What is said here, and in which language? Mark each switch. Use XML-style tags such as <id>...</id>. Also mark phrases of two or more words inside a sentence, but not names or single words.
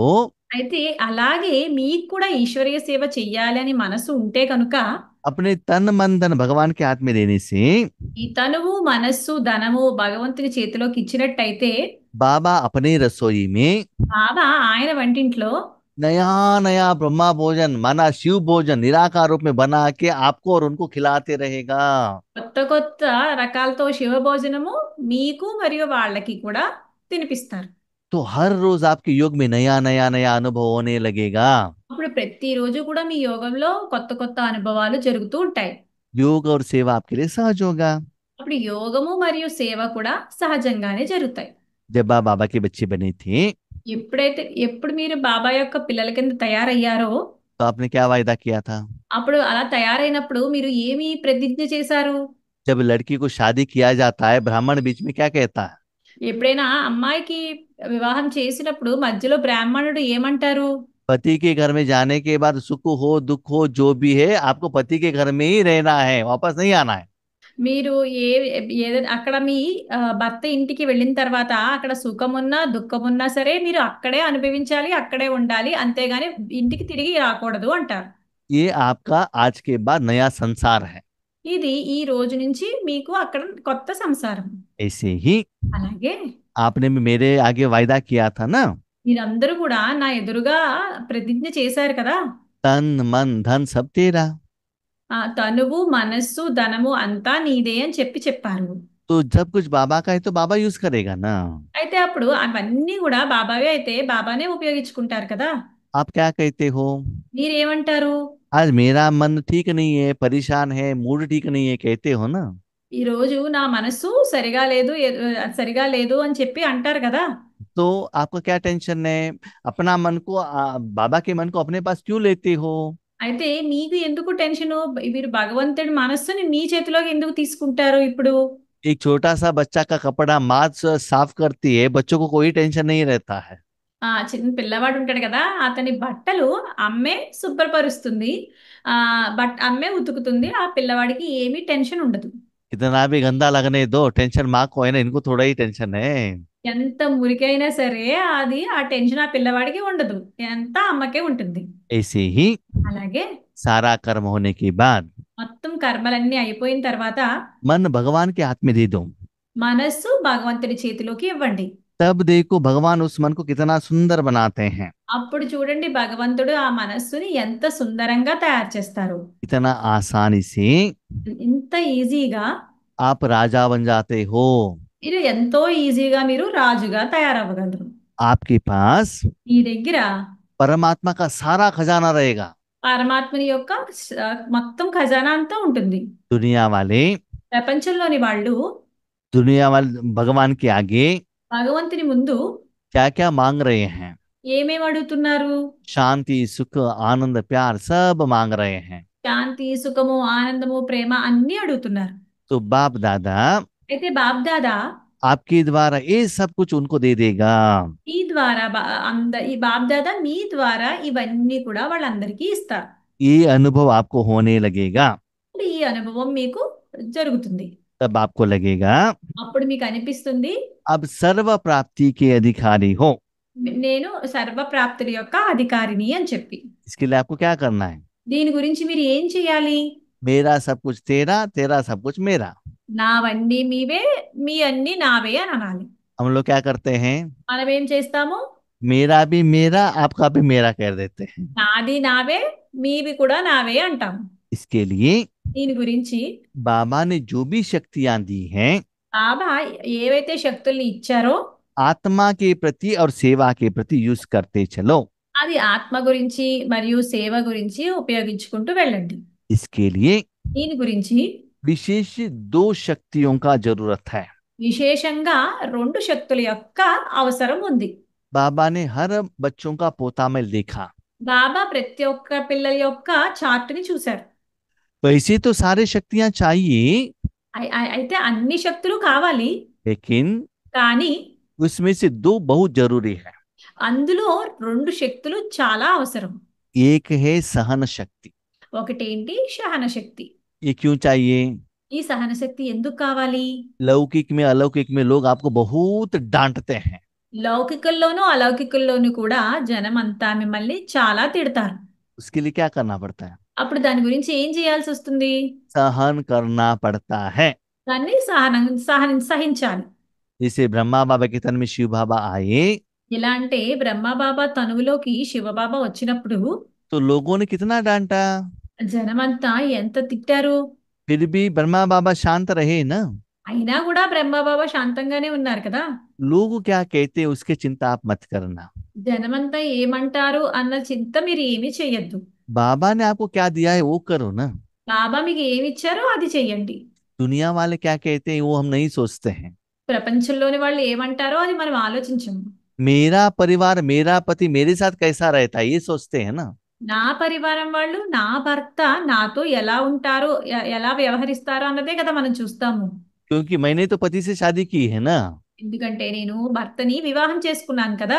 <te>అయితే అలాగే మీకు కూడా ఈశ్వరీయ సేవ చెయ్యాలి అని మనసు ఉంటే కనుక</te> <hi>अपने तन मन धन भगवान के हाथ में देने से</hi> <te>ఈ తనువు మనస్సు ధనము భగవంతుని చేతిలోకి ఇచ్చినట్టయితే</te> <hi>बाबा अपने रसोई में</hi> <te>బాబా ఆయన వంటింట్లో</te> <hi>नया नया ब्रह्मा भोजन माना शिव भोजन निराकार रूप में बना के आपको और उनको खिलाते रहेगा।</hi> <te>కొత్త కొత్త రకాలతో శివ భోజనము మీకు మరియు వాళ్ళకి కూడా తినిపిస్తారు.</te> <hi>तो हर रोज आपके योग में नया नया नया अनुभव होने लगेगा।</hi> <te>అప్పుడు ప్రతిరోజు కూడా మీ యోగంలో కొత్త కొత్త అనుభవాలు జరుగుతూ ఉంటాయి.</te> <hi>योग और सेवा आपके लिए सहज होगा।</hi> <te>అప్పుడు యోగము మరియు సేవ కూడా సహజంగానే జరుగుతాయి.</te> <hi>जब आप बाबा की बच्ची बनी थी,</hi> <te>ఎప్పుడు మీరు బాబా యొక్క పిల్లల కింద తయారయ్యారో,</te> <hi>तो आपने क्या वायदा किया था?</hi> <te>అప్పుడు అలా తయారైనప్పుడు మీరు ఏమి ప్రతిజ్ఞ చేశారు?</te> <hi>जब लड़की को शादी किया जाता है, ब्राह्मण बीच में क्या कहता है?</hi> <te>ఎప్పుడైనా అమ్మాయికి వివాహం చేసినప్పుడు మధ్యలో బ్రాహ్మణుడు ఏమంటారు?</te> <hi>पति के घर में जाने के बाद सुख हो दुख हो जो भी है, आपको पति के घर में ही रहना है, वापस नहीं आना है।</hi> <te>మీరు ఏదైనా అక్కడ మీ భర్త ఇంటికి వెళ్ళిన తర్వాత అక్కడ సుఖమున్నా దుఃఖమున్నా సరే మీరు అక్కడే అనుభవించాలి, అక్కడే ఉండాలి, అంతేగాని ఇంటికి తిరిగి రాకూడదు అంటారు.</te> <hi>ये आपका आज के बाद नया संसार है।</hi> <te>ఇది ఈ రోజు నుంచి మీకు అక్కడ కొత్త సంసారం.</te> <hi>ऐसे ही</hi> <te>అలాగే</te> <hi>आपने भी मेरे आगे वायदा किया था ना,</hi> <te>మీరందరూ కూడా నా ఎదురుగా ప్రతిజ్ఞ చేశారు కదా.</te> <hi>तन मन धन सब तेरा।</hi> <te>తనువు మనస్సు ధనము అంతా నీదే అని చెప్పారు.</te> <hi>तो जब कुछ बाबा का है तो बाबा यूज करेगा ना।</hi> <te>అయితే అప్పుడు అవన్నీ కూడా బాబావే అయితే బాబానే ఉపయోగించుకుంటారు కదా.</te> <hi>आप क्या कहते हो?</hi> <te>మీరేమంటారు?</te> <hi>आज मेरा मन ठीक नहीं है, परेशान है, मूड ठीक नहीं है, कहते हो ना।</hi> <te>ఈ రోజు నా మనసు సరిగా లేదు, సరిగా లేదు అని చెప్పి అంటారు కదా.</te> <hi>तो आपका क्या टेंशन है? अपना मन को बाबा के मन को अपने पास क्यों लेते हो?</hi> <te>అయితే మీకు ఎందుకు టెన్షను? మీరు భగవంతుడి మనస్సుని మీ చేతిలోకి ఎందుకు తీసుకుంటారు ఇప్పుడు?</te> <hi>एक छोटा सा बच्चा का कपड़ा माँ साफ करती है, बच्चों को कोई टेंशन नहीं रहता है।</hi> <te>చిన్న పిల్లవాడు ఉంటాడు కదా, అతని బట్టలు అమ్మే శుభ్రపరుస్తుంది, అమ్మే ఉతుకుతుంది, ఆ పిల్లవాడికి ఏమీ టెన్షన్ ఉండదు.</te> <hi>कितना भी गंदा लगने दो, टेंशन माँ को है ना, इनको थोड़ा ही टेंशन है।</hi> <te>ఎంత మురికైనా సరే అది ఆ టెన్షన్ ఆ పిల్లవాడికి ఉండదు, ఎంత అమ్మకే ఉంటుంది.</te> <hi>ऐसे ही</hi> <te>అలాగే</te> <hi>सारा कर्म होने के बाद</hi> <te>మొత్తం కర్మలన్నీ అయిపోయిన తర్వాత</te> <hi>मन भगवान के हाथ में दे दो।</hi> <te>మనస్సు భగవంతుడి చేతిలోకి ఇవ్వండి.</te> <hi>तब देखो भगवान उस मन को कितना सुंदर बनाते हैं।</hi> <te>అప్పుడు చూడండి భగవంతుడు ఆ మనస్సుని ఎంత సుందరంగా తయారు చేస్తారు.</te> <hi>इतना आसानी से</hi> <te>ఇంత ఈజీగా</te> <hi>आप राजा बन जाते हो।</hi> <te>మీరు ఎంతో ఈజీగా మీరు రాజుగా తయారవ్వగలరు.</te> <hi>आपके पास</hi> <te>మీ దగ్గర</te> <hi>परमात्मा का सारा खजाना रहेगा।</hi> <te>పరమాత్మని యొక్క మొత్తం ఖజానా అంతా ఉంటుంది.</te> <hi>दुनिया वाले</hi> <te>ప్రపంచంలోని వాళ్ళు</te> <hi>भगवान के आगे</hi> <te>భగవంతుని ముందు</te> <hi>क्या क्या मांग रहे हैं?</hi> <te>ఏమేమి అడుగుతున్నారు?</te> <hi>शांति सुख आनंद प्यार सब मांग रहे हैं।</hi> <te>శాంతి సుఖము ఆనందము ప్రేమ అన్ని అడుగుతున్నారు.</te> <hi>तो बाप दादा</hi> <te>అయితే బాప్ దాదా</te> <hi>आपके द्वारा ये सब कुछ उनको दे देगा।</hi> <te>ఈ ద్వారా ఈ బాప్ దాదా మీ ద్వారా ఇవన్నీ కూడా వాళ్ళందరికీ ఇస్తారు.</te> <hi>ये अनुभव आपको होने लगेगा।</hi> <te>ఈ అనుభవం మీకు జరుగుతుంది.</te> <hi>तब आपको लगेगा</hi> <te>అప్పుడు మీకు అనిపిస్తుంది</te> <hi>अब सर्व प्राप्ति के अधिकारी हो।</hi> <te>నేను సర్వ ప్రాప్తుల యొక్క అధికారిని అని చెప్పి.</te> <hi>इसके लिए आपको क्या करना है?</hi> <te>దీని గురించి మీరు ఏం చేయాలి?</te> <hi>मेरा सब कुछ तेरा, तेरा सब कुछ मेरा।</hi> <te>నావన్నీ మీవే, మీ అన్ని నావే అని అనాలి.</te> <hi>हम लोग क्या करते हैं?</hi> <te>మనం ఏం చేస్తాము?</te> <hi>मेरा भी मेरा, आपका भी मेरा कह देते हैं।</hi> <te>నాది నావే, మీవి కూడా నావే అంటాము.</te> <hi>इसके लिए</hi> <te>దీని గురించి</te> <hi>बाबा ने जो भी शक्तियां दी हैं,</hi> <te>బాబా ఏవైతే శక్తుల్ని ఇచ్చారో</te> <hi>आत्मा के प्रति और सेवा के प्रति यूज करते चलो।</hi> <te>అది ఆత్మ గురించి మరియు సేవ గురించి ఉపయోగించుకుంటూ వెళ్ళండి.</te> <hi>इसके लिए</hi> <te>దీని గురించి</te> <hi>विशेष 2 शक्तियों का जरूरत है।</hi> <te>విశేషంగా 2 శక్తుల యొక్క అవసరం ఉంది.</te> <hi>बाबा ने हर बच्चों का पोता में देखा।</hi> <te>బాబా ప్రతి ఒక్క పిల్లల యొక్క చార్ట్ని చూశారు.</te> <hi>वैसे तो सारे शक्तियां चाहिए,</hi> <te>అయితే అన్ని శక్తులు కావాలి,</te> <hi>लेकिन</hi> <te>కానీ</te> <hi>उसमें से 2 बहुत जरूरी है।</hi> <te>అందులో 2 శక్తులు చాలా అవసరం.</te> <hi>एक है सहन शक्ति।</hi> <te>ఒకటేంటి? సహన శక్తి.</te> <hi>ये क्यों चाहिए?</hi> <te>ఈ సహన శక్తి ఎందుకు కావాలి?</te> <hi>लौकिक में अलौकिक में लोग आपको बहुत डांटते हैं।</hi> <te>లౌకికుల్లోనూ అలౌకికుల్లోనూ కూడా జనం అంతా మిమ్మల్ని చాలా తిడతారు.</te> <hi>उसके लिए क्या करना पड़ता है?</hi> <te>అప్పుడు దాని గురించి ఏం చేయాల్సి వస్తుంది?</te> <hi>सहन करना पड़ता है।</hi> <te>దాన్ని సహించాలి.</te> <hi>जैसे ब्रह्मा बाबा के तन में शिव बाबा आए</hi> <te>ఎలా అంటే బ్రహ్మబాబా తనువులోకి శివబాబా వచ్చినప్పుడు</te> <hi>तो लोगों ने कितना डांटा,</hi> <te>జనమంతా ఎంత తిట్టారు.</te> <hi>फिर भी ब्रह्मा बाबा शांत रहे ना।</hi> <te>అయినా కూడా బ్రహ్మబాబా శాంతంగానే ఉన్నారు కదా.</te> <hi>लोग क्या कहते हैं उसकी चिंता आप मत करना।</hi> <te>జనమంతా ఏమంటారు అన్న చింత మీరు ఏమీ చెయ్యొద్దు.</te> <hi>बाबा ने आपको क्या दिया है वो करो ना।</hi> <te>బాబా మీకు ఏమి ఇచ్చారో అది చెయ్యండి.</te> <hi>दुनिया वाले क्या कहते हैं वो हम नहीं सोचते हैं।</hi> <te>ప్రపంచంలోని వాళ్ళు ఏమంటారో అది మనం ఆలోచించము.</te> <hi>मेरा परिवार मेरा पति मेरे साथ कैसा रहता है ये सोचते हैं ना।</hi> <te>నా పరివారం వాళ్ళు, నా భర్త నాతో ఎలా ఉంటారో, ఎలా వ్యవహరిస్తారో అన్నదే కదా మనం చూస్తాము.</te> <hi>क्योंकि मैंने तो पति से शादी की है ना।</hi> <te>ఎందుకంటే నేను భర్తని వివాహం చేసుకున్నాను కదా.</te>